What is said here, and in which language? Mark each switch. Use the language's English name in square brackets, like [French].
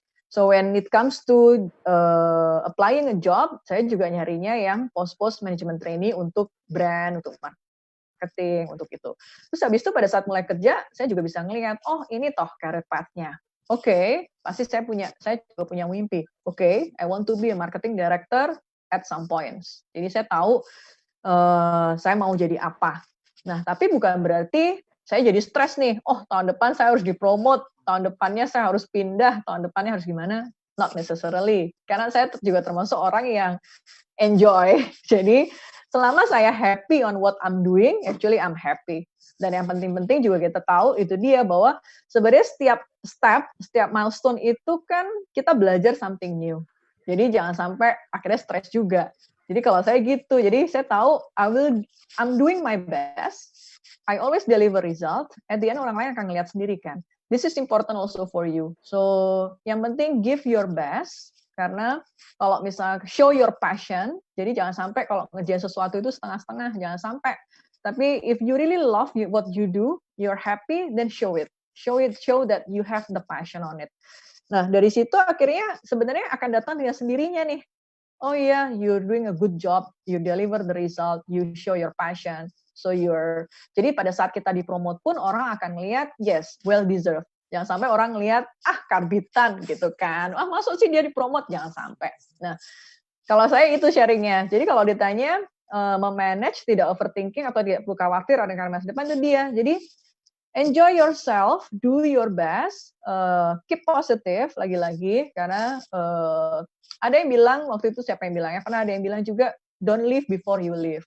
[English] So when it comes to applying a job, [Indonesian] saya juga nyarinya yang post management trainee untuk brand, untuk marketing, untuk itu. Terus habis itu pada saat mulai kerja, saya juga bisa ngelihat, oh ini toh career path-nya. Oke, pasti saya juga punya mimpi. [English] Oke, I want to be a marketing director at some points. [Indonesian] Jadi saya tahu saya mau jadi apa. Nah, tapi bukan berarti saya jadi stres nih. Oh, tahun depan saya harus dipromote, tahun depannya saya harus pindah, tahun depannya harus gimana? [English] Not necessarily. [Indonesian] Karena saya juga termasuk orang yang enjoy. Jadi selama saya [English] happy on what I'm doing, actually I'm happy. [Indonesian] Dan yang penting-penting juga kita tahu itu dia bahwa sebenarnya setiap step, setiap milestone itu kan kita belajar something new. Jadi jangan sampai akhirnya stres juga. Jadi kalau saya gitu, jadi saya tahu [English] I'm doing my best. I always deliver result. At the end [Indonesian] orang lain akan ngeliat sendiri kan. [English] This is important also for you. [Indonesian] So yang penting [English] give your best. [Indonesian] Karena kalau misalnya [English] show your passion, [Indonesian] jadi jangan sampai kalau ngerjain sesuatu itu setengah-setengah, jangan sampai. Tapi [English] if you really love what you do, you're happy, then show it. Show that you have the passion on it. [Indonesian] Nah, dari situ akhirnya sebenarnya akan datang dengan sendirinya nih. Oh iya, [English] you're doing a good job, you deliver the result, you show your passion. [Indonesian] So jadi pada saat kita dipromote pun orang akan melihat, [English] yes, well deserved. [Indonesian] Jangan sampai orang ngelihat, karbitan gitu kan. Masuk sih dia dipromote, jangan sampai. Nah, kalau saya itu sharingnya. Jadi kalau ditanya, memanage, tidak overthinking, atau tidak perlu khawatir dengan masa depan, itu dia. Jadi, [English] enjoy yourself, do your best, keep positive, [Indonesian] lagi-lagi, karena ada yang bilang, waktu itu siapa yang bilangnya, karena ada yang bilang juga, [English] don't live before you live.